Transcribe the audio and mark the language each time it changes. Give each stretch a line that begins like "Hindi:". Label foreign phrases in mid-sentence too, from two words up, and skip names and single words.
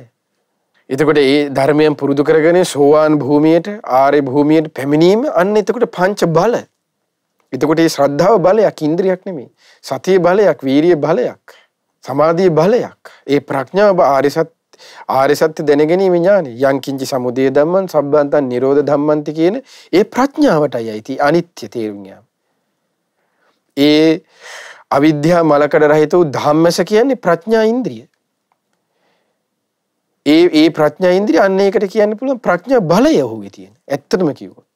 Sinhala: එතකොට ඒ ධර්මයන් පුරුදු කරගෙන සෝවාන් භූමියට ආර්ය භූමියට පැමිණීම අන්න එතකොට පංච බල. එතකොට මේ ශ්‍රද්ධාව බලයක් ඉන්ද්‍රියක් නෙමෙයි. සතිය බලයක්, වීරිය බලයක්, සමාධිය බලයක්. ඒ ප්‍රඥාව ආර්ය සත්‍ය දැනගැනීම ඥානෙ.
Pali: යං කිංචි සමුදය ධම්මං සබ්බන්තං නිරෝධ ධම්මන්ති
Sinhala: කියන ඒ ප්‍රඥාවටයි අයිති අනිත්‍ය තේරුම් යාම. ඒ අවිද්‍යා මලකඩ රහිත වූ ධම්මස කියන්නේ ප්‍රඥා ඉන්ද්‍රිය. ඒ ප්‍රඥා ඉන්ද්‍රිය අන්න ඒකට කියන්න පුළුවන් ප්‍රඥා බලය ඔහුගේ තියෙන. ඇත්තටම කිව්වොත්.